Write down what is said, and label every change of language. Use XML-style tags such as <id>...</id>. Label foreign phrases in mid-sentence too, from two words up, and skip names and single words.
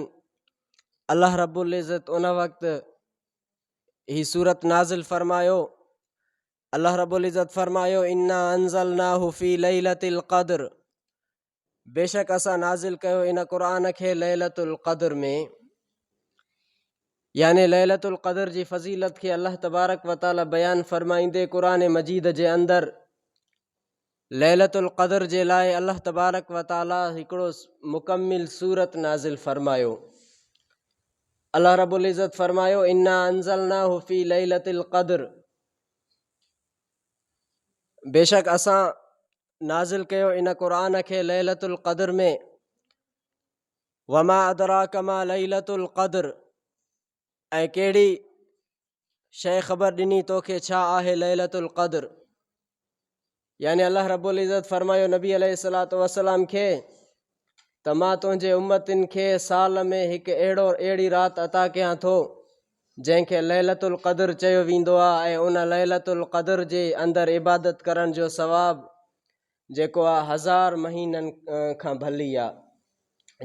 <ar>الله رب العزة</ar> <sd>उन वक़्तु ही सूरत नाज़िल फ़रमायो।</sd> <ar>الله رب العزة</ar> <sd>फ़रमायो,</sd> <ar>إنا أنزلناه في ليلة القدر,</ar> <sd>बेशक असां नाज़िल कयो इन क़ुरान खे लैलतुल क़द्र में, याने लैलतुल क़द्र जी फ़ज़ीलत खे</sd> <ar>الله تبارك وتعالى</ar> <sd>बयान फ़रमाईंदे क़ुरान मजीद जे अंदरि लैलतुल क़द्र जे लाइ</sd> <ar>الله تبارك وتعالى</ar> <sd>हिकिड़ो मुकमिल सूरत नाज़िल फ़रमायो।</sd> <ar>الله رب العزة</ar> <sd>फ़रमायो,</sd> <ar>إنا أنزلناه في ليلة القدر,</ar> <sd>बेशक असां नाज़िल कयो इन क़ुरान खे लैलतुल क़द्र में।</sd> <ar>وما أدراك ما ليلة القدر,</ar> <sd>ऐं कहिड़ी शइ ख़बर ॾिनी तोखे छा आहे लैलतुल क़द्र। यानी</sd> <ar>الله رب العزة</ar> <sd>फ़रमायो नबी</sd> <ar>عليه الصلاة والسلام</ar> <sd>खे त मां तुंहिंजे उम्मतिन खे साल में हिकु अहिड़ी राति अता कयां थो जंहिंखे लैलतुल क़द्र चयो वेंदो आहे, ऐं उन लैलतुल क़द्र जे अंदरि इबादत करण जो सवाब जेको आहे 1000 महीननि खां भली आहे।</sd>